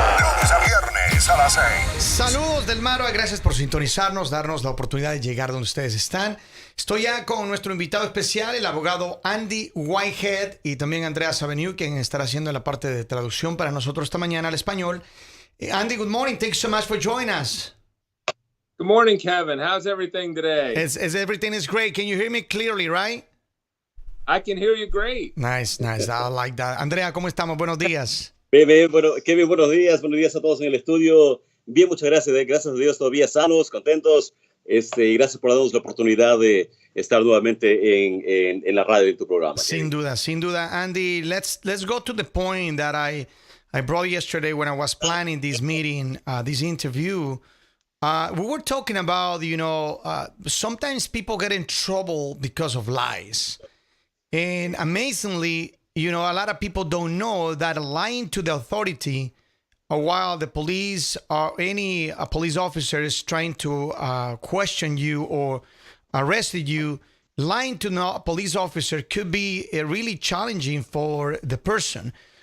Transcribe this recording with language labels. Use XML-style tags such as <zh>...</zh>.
<es>Lunes a viernes a las 6. Saludos del Maro, gracias por sintonizarnos, darnos la oportunidad de llegar donde ustedes están. Estoy ya con nuestro invitado especial, el abogado Andy Whitehead, y también Andrea Saveniu, quien estará haciendo la parte de traducción para nosotros esta mañana al español.</es> <en>Andy, good morning. Thanks so much for joining us. Good morning, Kevin. How's everything today? Everything is great. Can you hear me clearly, right? I can hear you great. Nice. I like that. Andrea,</en> <es>¿cómo estamos? Buenos días. Bien, bueno, Kevin, buenos días a todos en el estudio. Bien, muchas gracias, gracias a Dios, todavía sanos, contentos, y gracias por darnos la oportunidad de estar nuevamente en la radio, en tu programa. Sin duda.</es> <en>Andy, let's go to the point that I brought yesterday when I was planning this meeting, this interview. We were talking about, sometimes people get in trouble because of lies. And amazingly, a lot of people don't know that lying to the authority while the police or any police officer is trying to question you or arrested you, lying to a police officer could be really challenging for the person.</en>